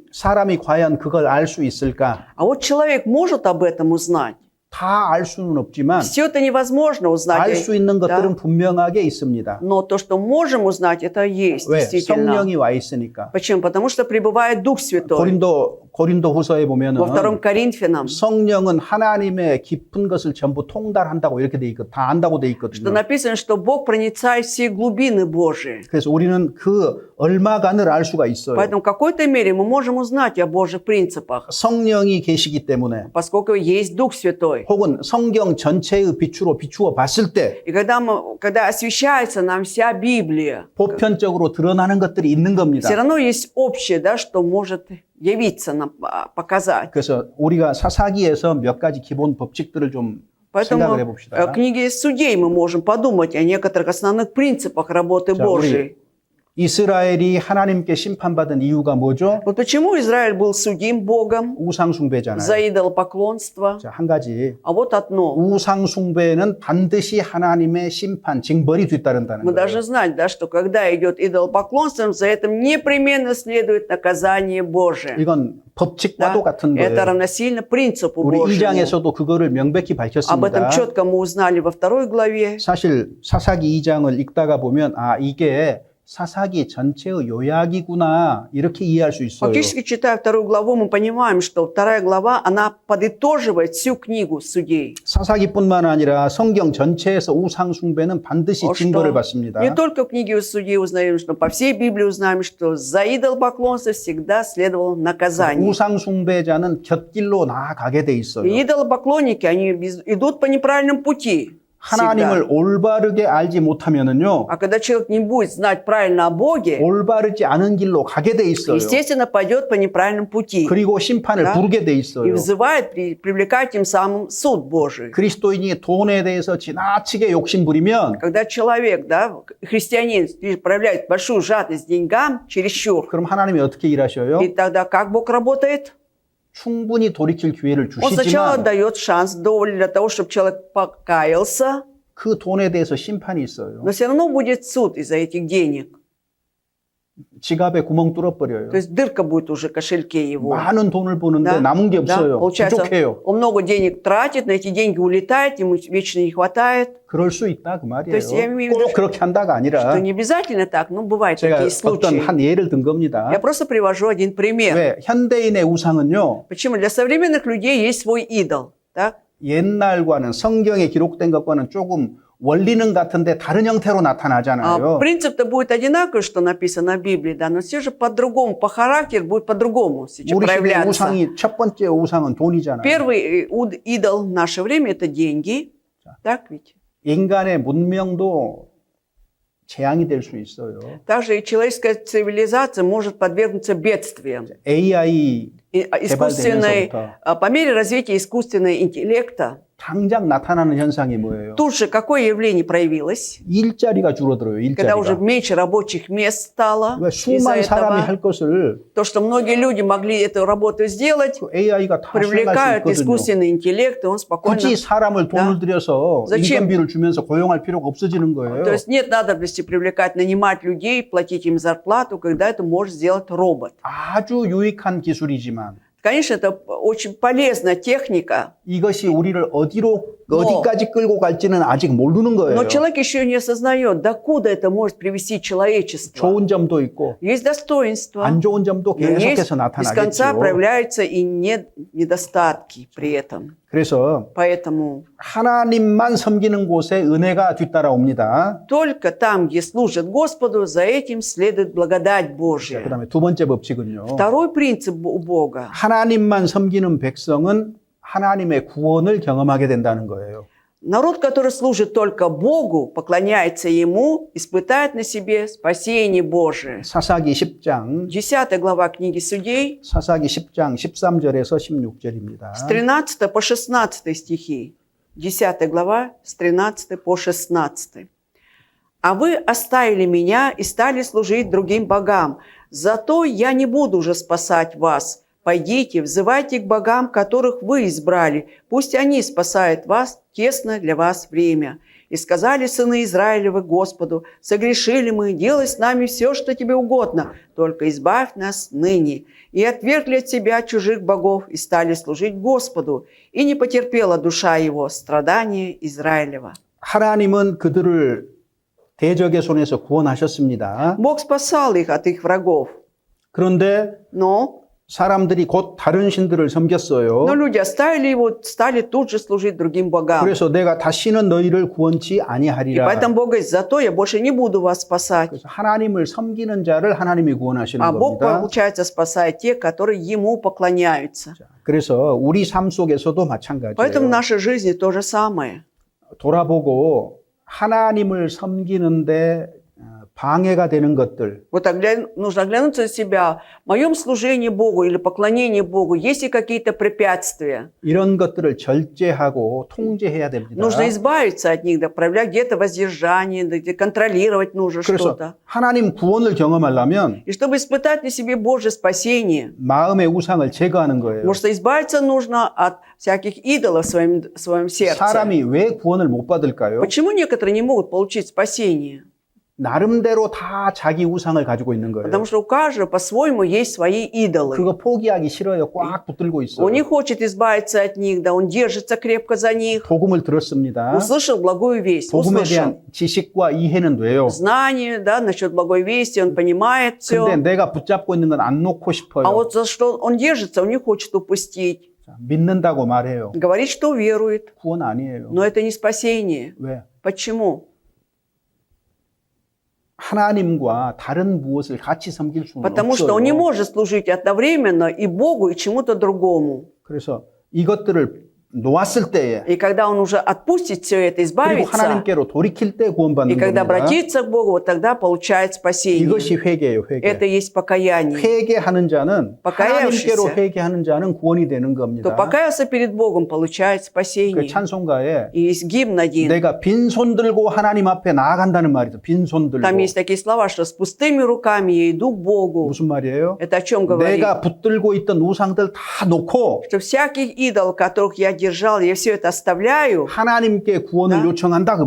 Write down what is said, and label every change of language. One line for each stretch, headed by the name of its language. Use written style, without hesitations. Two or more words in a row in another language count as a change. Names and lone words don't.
Korean: 사람이 과연 그걸 알 수 있을까?
Russian: А вот человек может об этом узнать.
Korean: 다 알 수는 없지만
Russian: Все это невозможно узнать.
Korean: 알 수 있는
Russian: да.
Korean: 것들은 분명하게 있습니다.
Russian: Но то, что можем узнать, это есть
Korean: 왜?
Russian: действительно.
Korean: 성령이 와 있으니까.
Russian: Почему? Потому что пребывает Дух Святой.
Korean: 고린도 후서에 보면은
Russian: Во 2 Коринфянам,
Korean: 성령은 하나님의 깊은 것을 전부 통달한다고 이렇게 돼 있고 다 안다고 돼
Russian: что
Korean: 있거든요.
Russian: написано, что Бог проницает все глубины Божии.
Korean: 그래서 우리는 그 얼마간을 알 수가 있어요.
Russian: Поэтому в какой-то мере мы можем узнать о Божьих принципах,
Korean: 성령이 계시기 때문에
Russian: поскольку есть Дух Святой.
Korean: 혹은 성경 전체의 빛으로 비추어 봤을 때
Russian: И когда освещается нам вся Библия,
Korean: 보편적으로 드러나는 것들이 있는 겁니다.
Russian: все равно есть общее, да, что может явиться нам, показать.
Korean: 그래서 우리가 사사기에서 몇 가지 기본 법칙들을 좀 생각을
Russian: Поэтому
Korean: 해봅시다.
Russian: в книге Судей мы можем подумать о некоторых основных принципах работы
Korean: 자,
Russian: Божьей.
Korean: 이스라엘이 하나님께 심판받은 이유가 뭐죠?
Russian: Вот почему Израиль был судим Богом
Korean: 우상 숭배잖아요.
Russian: за идолопоклонство.
Korean: 자, 한 가지.
Russian: А вот одно.
Korean: 우상 숭배는 반드시 하나님의 심판, 징벌이 뒤따른다는
Russian: Мы
Korean: 거예요.
Russian: должны знать, да, что когда идет идолопоклонство, за этим непременно следует наказание Божие.
Korean: 이건 법칙과도
Russian: Да?
Korean: 같은
Russian: Это
Korean: 거예요.
Russian: равносильно принципу
Korean: 우리
Russian: Божьему.
Korean: 2장에서도 그거를 명백히
Russian: Об этом
Korean: 밝혔습니다.
Russian: четко мы узнали во 2 главе.
Korean: 사실 사사기 2장을 읽다가 보면 이게 사사기 전체의 요약이구나 이렇게 이해할 수 있어요.
Russian: Фактически, читая 2 главу, мы понимаем, что 2 глава, она подытоживает всю книгу судей.
Korean: 사사기뿐만 아니라 성경 전체에서 우상 숭배는 반드시 징벌을 받습니다.
Russian: Не только в книге судей узнаем, что по всей Библии узнаем, что за идолопоклонство всегда следовало наказание.
Korean: 우상 숭배자는 곁길로 나아가게 돼 있어요.
Russian: И идолопоклонники, они идут по неправильном пути.
Korean: 하나님을
Russian: всегда.
Korean: 올바르게 알지 못하면은요,
Russian: А когда человек не будет знать правильно о Боге,
Korean: 올바르지 않은 길로 가게 돼 있어요.
Russian: естественно, пойдет по неправильному пути.
Korean: 그리고 심판을
Russian: Да.
Korean: 부르게 돼
Russian: И
Korean: 있어요.
Russian: вызывает, привлекает тем самым суд Божий.
Korean: 그리스도인이 돈에 대해서 지나치게 욕심 부리면
Russian: Когда человек, да, христианин, проявляет большую жадность к деньгам, чересчур,
Korean: 그럼 하나님이 어떻게 일하셔요?
Russian: и тогда как Бог работает?
Korean: 충분히 돌이킬 기회를
Russian: Он сначала
Korean: 주시지만
Russian: дает шанс довольно для того, чтобы человек покаялся,
Korean: 그 돈에 대해서 심판이 있어요.
Russian: но все равно будет суд из-за этих денег.
Korean: 지갑에 구멍 뚫어버려요.
Russian: То есть дырка будет уже в кошельке его.
Korean: 많은 돈을 버는데
Russian: Да,
Korean: 남은 게
Russian: да.
Korean: 없어요.
Russian: Получается,
Korean: 부족해요.
Russian: он много денег тратит, на эти деньги улетает, ему вечно не хватает.
Korean: 그럴 수 있다 그 말이에요.
Russian: есть я имею в виду,
Korean: 꼭 그렇게 한다가 아니라
Russian: Что не обязательно так, но бывают
Korean: 제가
Russian: такие
Korean: 어떤
Russian: случаи.
Korean: 한 예를 든 겁니다.
Russian: Я просто привожу один пример.
Korean: 왜 현대인의 우상은요,
Russian: Почему? Для современных людей есть свой идол. Так?
Korean: 옛날과는 성경에 기록된 것과는 조금 원리는 같은데 다른 형태로 나타나잖아요.
Russian: Принцип-то будет одинаковый, что написано в Библии, да, но все же по-другому, по характеру будет по-другому сейчас
Korean: 우리 시대
Russian: проявляться.
Korean: 우상이 첫 번째 우상은 돈이잖아요.
Russian: Первый идол в наше время – это деньги. Так ведь?
Korean: 인간의 문명도 재앙이 될 수 있어요.
Russian: Также и человеческая цивилизация может подвергнуться бедствиям.
Korean: AI
Russian: Искусственной, по мере развития искусственного интеллекта,
Korean: 당장 나타나는 현상이 뭐예요?
Russian: тут же какое явление проявилось?
Korean: 일자리가 줄어들어요.
Russian: Когда уже
Korean: 일자리가.
Russian: меньше рабочих мест стало
Korean: 왜
Russian: из-за
Korean: 수많은 사람이
Russian: этого.
Korean: 할 것을
Russian: То, что многие люди могли эту работу сделать,
Korean: 그 AI가 다 수행할 수
Russian: привлекают
Korean: 있거든요.
Russian: искусственный интеллект, и он спокойно...
Korean: 굳이 사람을 돈을
Russian: Да.
Korean: 들여서
Russian: Зачем?
Korean: 인건비를 주면서 고용할 필요가 없어지는 거예요.
Russian: То есть нет надобности привлекать, нанимать людей, платить им зарплату, когда это может сделать робот.
Korean: 아주 유익한 기술이지만
Russian: Конечно, это очень полезная техника,
Korean: 이것이 우리를 어디까지 끌고 갈지는 아직 모르는
Russian: но
Korean: 거예요.
Russian: человек еще не осознает, докуда это может привести человечество.
Korean: 좋은 점도 있고
Russian: Есть достоинства,
Korean: 안 좋은 점도
Russian: но есть
Korean: 계속해서
Russian: без конца
Korean: 나타나겠죠.
Russian: проявляются и недостатки при этом.
Korean: 그래서
Russian: Поэтому
Korean: 하나님만 섬기는 곳에 은혜가 뒤따라옵니다.
Russian: только там, где служат Господу, за этим следует благодать Божья.
Korean: 그다음에 두 번째 법칙은요.
Russian: Второй принцип у Бога.
Korean: 하나님만 섬기는 백성은 하나님의 구원을 경험하게 된다는 거예요.
Russian: Народ, который служит только Богу, поклоняется Ему, испытает на себе спасение Божие.
Korean: 사사기 10장
Russian: 10 глава книги Судей,
Korean: 사사기 10장 13절에서 16절입니다.
Russian: с 13 по 16 стихи. 10 глава, с 13 по 16. «А вы оставили меня и стали служить другим богам. Зато я не буду уже спасать вас. Пойдите, взывайте к богам, которых вы избрали. Пусть они спасают вас в тесное для вас время. И сказали сыны Израилевы Господу: согрешили мы, делай с нами все, что тебе угодно, только избавь нас ныне. И отвергли от себя чужих богов и стали служить Господу. И не потерпела душа его страдания Израилева».
Korean: 하나님은 그들을 대적의 손에서 구원하셨습니다.
Russian: Бог спасал их от их врагов.
Korean: 그런데
Russian: Но
Korean: 사람들이 곧 다른 신들을 섬겼어요.
Russian: люди оставили его, стали тут же служить другим богам.
Korean: 그래서 내가 다시는 너희를 구원치
Russian: И
Korean: 아니하리라.
Russian: поэтому Бог говорит: зато я больше не буду вас спасать.
Korean: 그래서 하나님을 섬기는 자를 하나님이 구원하시는
Russian: А Бог,
Korean: 겁니다.
Russian: получается, спасает тех, которые Ему поклоняются.
Korean: 그래서 우리 삶 속에서도
Russian: Поэтому в
Korean: 마찬가지예요.
Russian: нашей жизни то же самое.
Korean: 돌아보고 하나님을 섬기는데 방해가 되는 것들,
Russian: Вот нужно оглянуться на себя. В моем служении Богу или поклонении Богу есть ли какие-то препятствия?
Korean: 이런 것들을 절제하고 통제해야 됩니다.
Russian: Нужно избавиться от них, да, проявлять где-то воздержание, да, где контролировать нужно
Korean: 그래서
Russian: что-то.
Korean: 하나님 구원을 경험하려면
Russian: И чтобы испытать на себе Божье спасение,
Korean: 마음의 у상을 제거하는 거예요.
Russian: потому что избавиться нужно от всяких идолов в своем сердце.
Korean: 사람이 왜 구원을 못 받을까요?
Russian: Почему некоторые не могут получить спасение?
Korean: 나름대로 다 자기 우상을 가지고 있는 거예요.
Russian: Потому что у каждого по-своему есть свои идолы.
Korean: 그거 포기하기 싫어요. 꽉 붙들고 있어요.
Russian: Он не хочет избавиться от них, да, он держится крепко за них.
Korean: 복음을 들었습니다.
Russian: Услышал благую весть,
Korean: 복음에
Russian: услышал
Korean: 대한 지식과 이해는 돼요.
Russian: знание, да, насчет благой вести, он понимает все.
Korean: 근데 내가 붙잡고 있는 건 안 놓고 싶어요.
Russian: А вот за что он держится, он не хочет упустить.
Korean: 자, 믿는다고 말해요.
Russian: Говорит, что верует,
Korean: 구원 아니에요.
Russian: но это не спасение.
Korean: 왜?
Russian: Почему?
Korean: 하나님과 다른 무엇을 같이 섬길 수는
Russian: Потому что он не
Korean: 없어요.
Russian: может служить одновременно и Богу, и чему-то другому.
Korean: 그래서 이것들을 놓았을 때에
Russian: И когда он уже отпустит все это,
Korean: 그리고
Russian: избавится,
Korean: 하나님께로 돌이킬 때
Russian: и
Korean: 구원받는
Russian: когда
Korean: 겁니다.
Russian: обратится к Богу, вот тогда получает спасение.
Korean: 이것이 회개예요.
Russian: Это
Korean: 회개.
Russian: есть покаяние.
Korean: 회개하는 자는
Russian: покаявшийся.
Korean: 하나님께로 회개하는 자는 구원이 되는
Russian: Кто
Korean: 겁니다.
Russian: покаялся перед Богом, получает
Korean: 그
Russian: спасение.
Korean: 찬송가에
Russian: И есть гимн один.
Korean: 내가 빈손 들고 하나님 앞에 나아간다는 말이죠. 빈손 들고.
Russian: Там есть такие слова, что с пустыми руками я иду к Богу.
Korean: 무슨 말이에요?
Russian: Это о чем говорит?
Korean: 내가 붙들고 있던 우상들 다 놓고
Russian: Что всяких идолов, которых я держал, я все это оставляю
Korean: 하나님께 구원을 나? 요청한다 그